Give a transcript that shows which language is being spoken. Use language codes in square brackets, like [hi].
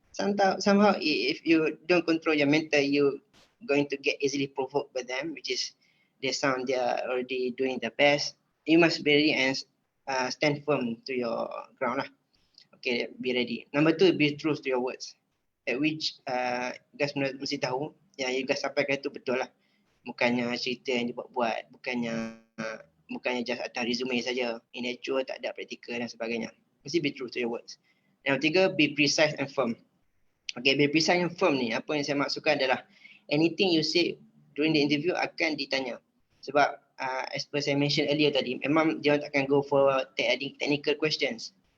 [en] Somehow, if you don't control your mental, you're going to get easily provoked by them, which is they sound they are already doing the best. You must be ready and stand firm to your ground lah. Okay, be ready. Number two, be true to your words. At which guys [ms] mesti tahu yang [en] you guys [ms] sampaikan itu betul lah. Bukannya cerita yang dibuat-buat, bukannya [en] just [ms] atas resume saja, [en] in actual [ms] tak ada praktikal dan sebagainya. Mesti [en] be true to your words. [ms] Yang ketiga, [en] be precise and firm. Okay, be precise and firm ni, [ms] apa yang saya maksudkan adalah [en] anything you say during the interview [ms] akan ditanya. Sebab [en] as per saya mention earlier [ms] tadi, memang dia takkan [en] go for technical questions.